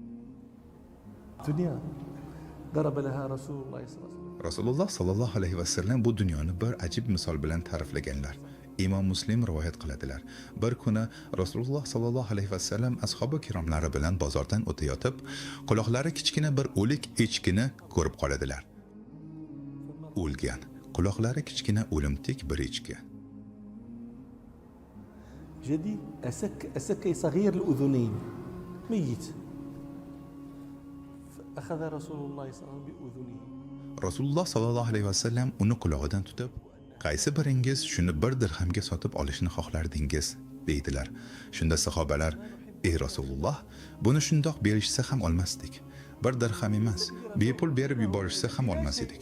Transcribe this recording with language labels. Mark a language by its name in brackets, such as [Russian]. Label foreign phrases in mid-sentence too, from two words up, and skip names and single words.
[Uzbek] Rasululloh [Arabic] صلى الله عليه وسلم [Uzbek] bu dunyoni bir ajib misol bilan ta'riflaganlar. Imom Muslim rivoyat qiladilar. Bir kuni Rasululloh [Arabic] صلى الله عليه وسلم [Uzbek] ashabi kiromlari bilan bozordan o'tayotib, quloqlari kichkina bir o'lik echkini ko'rib qoladilar. O'lgan, quloqlari kichkina o'limtik bir echki. [Arabic] جدي أسك صغير الأذنين ميت فأخذ رسول الله صلى الله عليه وسلم بأذنه. [Uzbek] Rasululloh [Arabic] صلى الله عليه وسلم [Uzbek] uni quloqidan tutib, qaysi biringiz shuni 1 dirhamga sotib olishni xohlardingiz deydilar. Shunda sahobalar: "Ey Rasululloh, buni shundoq berishsa ham olmasdik. 1 dirham emas, bepul berib yuborishsa ham olmas edik.